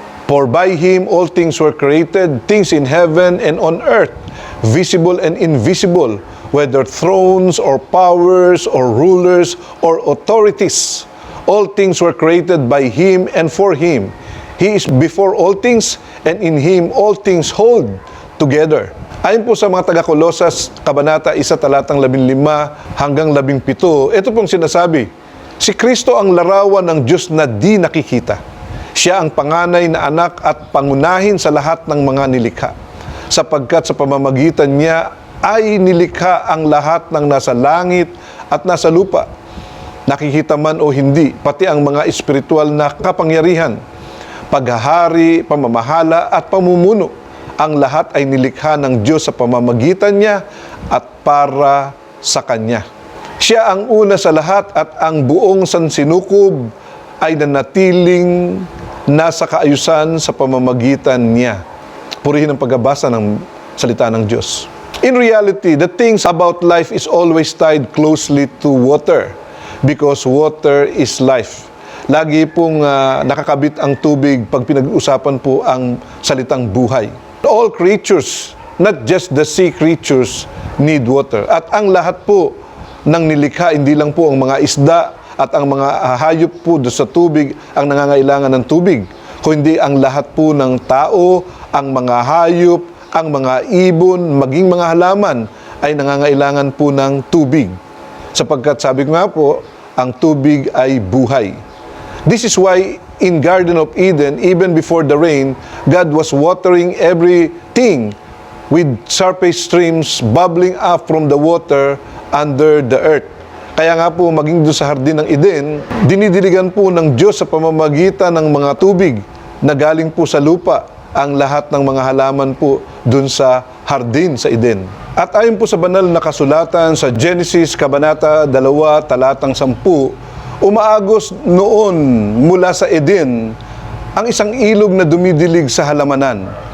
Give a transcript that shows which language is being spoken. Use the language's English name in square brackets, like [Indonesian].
[English] For by Him all things were created, things in heaven and on earth, visible and invisible, whether thrones or powers or rulers or authorities. All things were created by Him and for Him. He is before all things, and in Him all things hold together. [Filipino] Ayon po sa mga taga-Kolosas, Kabanata 1, talatang 15 hanggang 17, ito pong sinasabi, si Kristo ang larawan ng Diyos na di nakikita. Siya ang panganay na anak at pangunahin sa lahat ng mga nilikha, sapagkat sa pamamagitan niya ay nilikha ang lahat ng nasa langit at nasa lupa. Nakikita man o hindi, pati ang mga espiritual na kapangyarihan, paghahari, pamamahala at pamumuno. Ang lahat ay nilikha ng Diyos sa pamamagitan niya at para sa Kanya. Siya ang una sa lahat at ang buong sansinukob ay nanatiling nasa kaayusan sa pamamagitan niya. Purihin ang pagbabasa ng salita ng Diyos. [English] In reality, the things about life is always tied closely to water because water is life. [Filipino] Lagi pong nakakabit ang tubig pag pinag-uusapan po ang salitang buhay. [English] All creatures, not just the sea creatures, need water. [Filipino] At ang lahat po ng nilikha, hindi lang po ang mga isda at ang mga hayop po doon sa tubig ang nangangailangan ng tubig, kundi ang lahat po ng tao, ang mga hayop, ang mga ibon, maging mga halaman ay nangangailangan po ng tubig. Sapagkat sabi ko nga po, ang tubig ay buhay. [English] This is why in Garden of Eden, even before the rain, God was watering everything with surface streams bubbling up from the water under the earth. [Filipino] Kaya nga po, maging doon sa hardin ng Eden, dinidiligan po ng Diyos sa pamamagitan ng mga tubig na galing po sa lupa ang lahat ng mga halaman po doon sa hardin sa Eden. At ayon po sa banal na kasulatan sa Genesis Kabanata 2, talatang 10, umaagos noon mula sa Eden ang isang ilog na dumidilig sa halamanan.